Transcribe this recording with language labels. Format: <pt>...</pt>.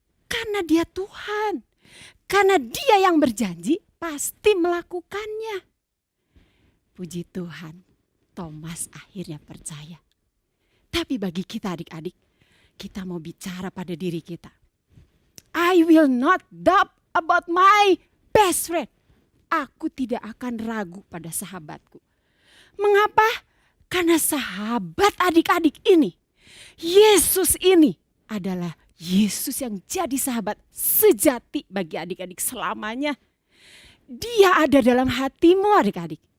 <id>Karena dia Tuhan, karena dia yang berjanji pasti melakukannya. Puji Tuhan, Thomas akhirnya percaya. Tapi bagi kita adik-adik, kita mau bicara pada diri kita.</id> <en>I will not doubt about my best friend.</en> <id>Aku tidak akan ragu pada sahabatku. Mengapa? Karena sahabat adik-adik ini, Yesus ini adalah Yesus yang jadi sahabat sejati bagi adik-adik selamanya. Dia ada dalam hatimu adik-adik.</id>